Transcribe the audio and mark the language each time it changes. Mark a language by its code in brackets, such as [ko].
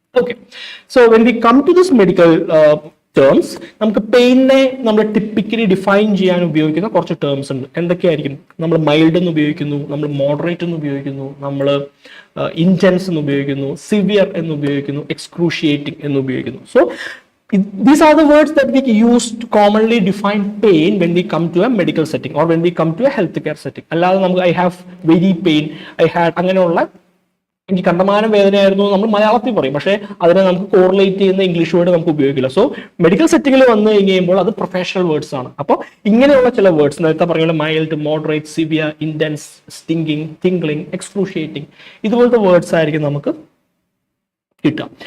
[en] okay, so when we come to this medical terms, [ml] നമുക്ക് പെയിനെ നമ്മൾ typically define ചെയ്യാൻ ഉപയോഗിക്കുന്ന കുറച്ച് ടേംസ് ഉണ്ട്. എന്തൊക്കെയായിരിക്കും? നമ്മൾ മൈൽഡ് എന്ന് ഉപയോഗിക്കുന്നു, നമ്മൾ മോഡറേറ്റ് എന്ന് ഉപയോഗിക്കുന്നു, നമ്മൾ ഇന്റൻസ് എന്ന് ഉപയോഗിക്കുന്നു, സിവിയർ എന്ന് ഉപയോഗിക്കുന്നു, എക്സ്ക്രൂഷിയേറ്റിംഗ് എന്ന് ഉപയോഗിക്കുന്നു. [en] So these are the words that we use to commonly define pain when we come to a medical setting or when we come to a healthcare setting. [ml] അല്ലാതെ നമുക്ക് [en] I have very pain, I had [ml] അങ്ങനെയുള്ള എനിക്ക് കണ്ടമാനം വേദനയായിരുന്നു നമ്മൾ മലയാളത്തിൽ പറയും, പക്ഷേ അതിനെ നമുക്ക് കോറിലേറ്റ് ചെയ്യുന്ന ഇംഗ്ലീഷ് വേർഡ് നമുക്ക് ഉപയോഗിക്കില്ല. സോ മെഡിക്കൽ സെറ്റിംഗിൽ വന്നു കഴിയുമ്പോൾ അത് പ്രൊഫഷണൽ വേർഡ്സ് ആണ്. അപ്പോൾ ഇങ്ങനെയുള്ള ചില വേർഡ്സ് നേരത്തെ പറഞ്ഞ mild, moderate, severe, intense, സ്റ്റിംഗിങ്, tingling, excruciating, ഇതുപോലത്തെ വേർഡ്സ് ആയിരിക്കും നമുക്ക് കിട്ടുക.